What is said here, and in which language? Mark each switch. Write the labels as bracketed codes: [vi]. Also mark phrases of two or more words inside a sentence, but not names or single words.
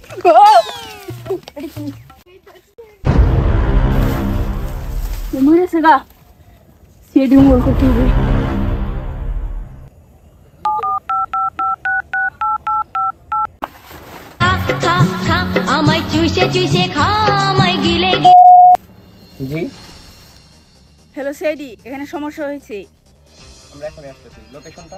[id] Gimana sih kak? Si Edi mau ke TV. [bn] জি হ্যালো সেডি, এখানে সমস্যা হয়েছে। আমরা এখন আসতেছি। লোকেশনটা?